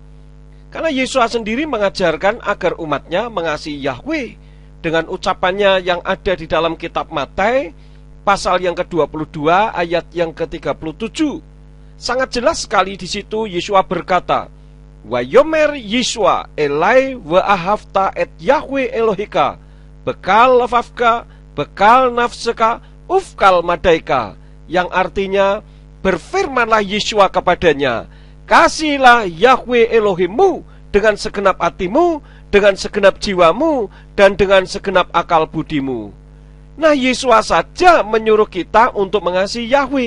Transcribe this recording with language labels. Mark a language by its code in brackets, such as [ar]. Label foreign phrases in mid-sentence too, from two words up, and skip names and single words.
[id] Karena Yesua sendiri mengajarkan agar umatnya mengasihi Yahweh dengan ucapannya yang ada di dalam kitab Matius pasal yang ke-22 ayat yang ke-37. Sangat jelas sekali di situ Yesua berkata, [he] ו יאמר ישוע אלי ו אהבת את יהוה אלהיך בכל לבבך בכל נפשך ובכל מדעך, [id] yang artinya berfirmanlah Yesua kepadanya, kasihlah Yahweh Elohimmu dengan segenap hatimu, dengan segenap jiwamu, dan dengan segenap akal budimu. Nah, Yesua saja menyuruh kita untuk mengasihi Yahweh.